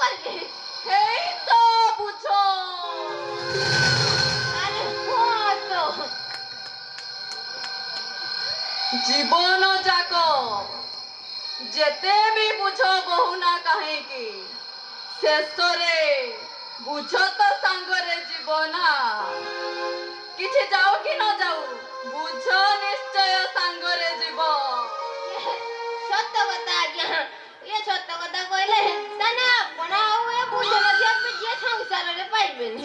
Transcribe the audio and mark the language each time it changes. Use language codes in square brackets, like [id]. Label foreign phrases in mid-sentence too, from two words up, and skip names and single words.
[bn] হেই তো বুঝো আরে কত জীবন যাক যেতে [or] ବି ବୁଝ ବହୁ ନା କାହିଁକି ଶେଷରେ ବୁଝ ତ ସାଙ୍ଗରେ ଯିବ ନା କିଛି ଯାଉ କି ନ ଯାଉ ବୁଝ ନିଶ୍ଚୟ ସାଙ୍ଗରେ ଯିବ ସତ କଥା ଆଜ୍ଞା ଇଏ ସତ କଥା କହିଲେ ତାନେ ଆପଣ ଆଉ ଏ ବୁଝ ନଥିଆ ଯିଏ ସଂସାରରେ ପାଇବେନି